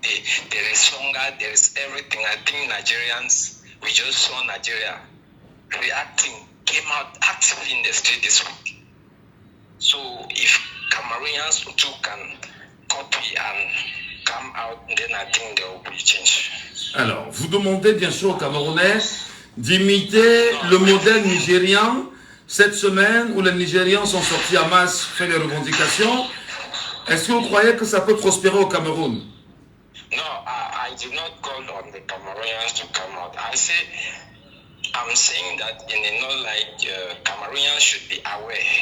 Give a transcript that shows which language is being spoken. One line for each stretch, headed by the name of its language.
English: There is hunger. There is everything. I think Nigerians, we just saw Nigeria came out actively in the street this week. So if Cameroonians too can copy and come out, then I think there will be change.
French: Alors, vous demandez bien sûr aux Camerounais d'imiter le modèle nigérien cette semaine où les Nigérians sont sortis à masse, fait les revendications, est-ce que vous croyez que ça peut prospérer au Cameroun?
English: No, I did not call on the Cameroonians to come out. I'm saying that Cameroonians should be aware.